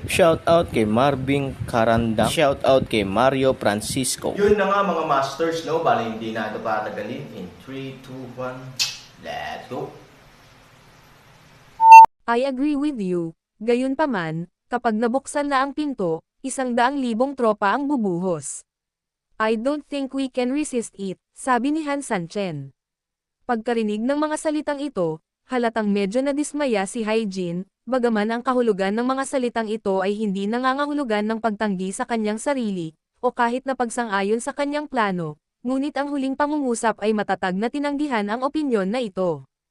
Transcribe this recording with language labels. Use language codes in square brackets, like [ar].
[tl] Shoutout kay Marvin Carandang. Shoutout kay Mario Francisco. Yun na nga mga masters, no? Bali hindi na ito patagalin. [en] In 3, 2, 1, let's go! I agree with you. [tl] Gayunpaman, kapag nabuksan na ang pinto, 100,000 tropa ang bubuhos. [en] I don't think we can resist it, [tl] sabi ni Han Sanchen. Pagkarinig ng mga salitang ito, halatang medyo nadismaya si Hyjin, bagaman ang kahulugan ng mga salitang ito ay hindi nangangahulugan ng pagtanggi sa kanyang sarili, o kahit na pagsang-ayon sa kanyang plano, ngunit ang huling pangungusap ay matatag na tinanggihan ang opinyon na ito.